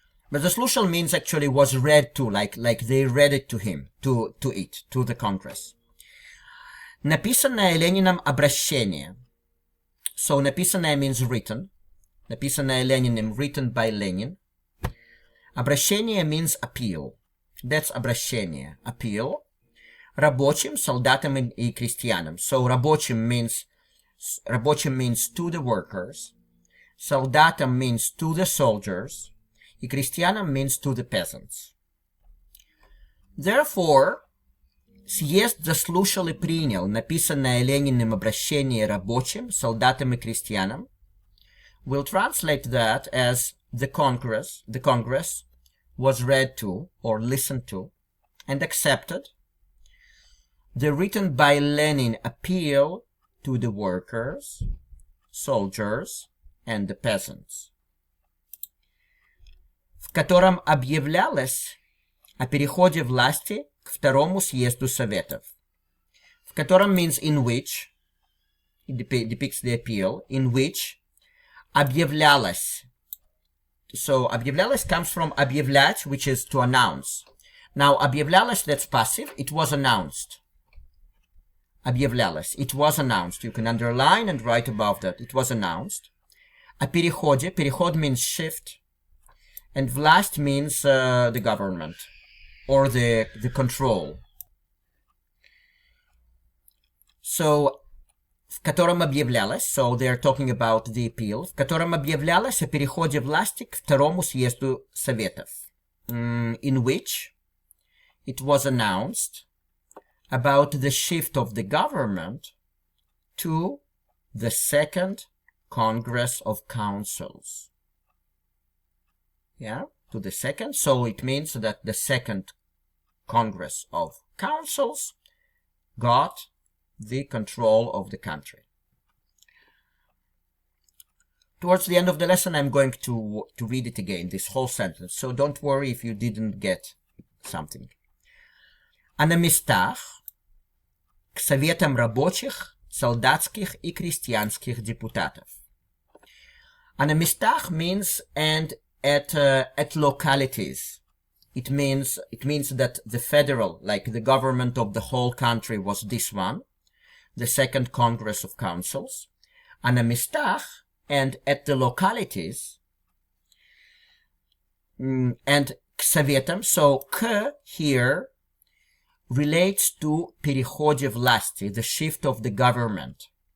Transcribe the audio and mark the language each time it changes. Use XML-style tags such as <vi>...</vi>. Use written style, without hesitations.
<en>But заслушал means actually was read to, like they read it to him, to the Congress.</en> <ru>Написанное Лениным обращение.</ru> <en>So написанное means written.</en> <ru>Написанное Лениным,</ru> <en>written by Lenin. Обращение means appeal. That's обращение, appeal.</en> <ru>Рабочим, солдатам и крестьянам.</ru> <en>So рабочим means to the workers. Солдатам means to the soldiers.</en> <ru>И крестьянам</ru> <en>means to the peasants. Therefore,</en> <ru>съезд заслушал и принял написанное Лениным обращение рабочим, солдатам и крестьянам.</ru> <en>We'll translate that as the Congress was read to or listened to and accepted the written by Lenin appeal to the workers, soldiers and the peasants,</en> <ru>в котором объявлялось о переходе власти к второму съезду Советов.</ru> <en>В котором means in which, it depicts the appeal, in which объявлялось. So объявлялось comes from объявлять, which is to announce. Now объявлялось, that's passive, it was announced. Объявлялось, it was announced. You can underline and write above that. It was announced.</en> <ru>О переходе,</ru> <en>переход means shift. And власть means the government or the control. So,</en> <ru>в котором объявлялось,</ru> <en>so they are talking about the appeal,</en> <ru>в котором объявлялось о переходе власти к второму съезду Советов,</ru> <en>in which it was announced about the shift of the government to the Second Congress of Councils. Yeah, to the second. So it means that the Second Congress of Councils got the control of the country. Towards the end of the lesson, I'm going to read it again, this whole sentence. So don't worry if you didn't get something.</en> <ru>А на местах к советам рабочих, солдатских и крестьянских депутатов. А на местах</ru> <en>means and at localities. It means that the federal, like the government of the whole country was this one, the Second Congress of Councils.</en> <ru>А на местах</ru> <en>and at the localities, and</en> <ru>к советам,</ru> <en>so к here relates to</en> <ru>переходе власти,</ru> <en>the shift of the government.</en>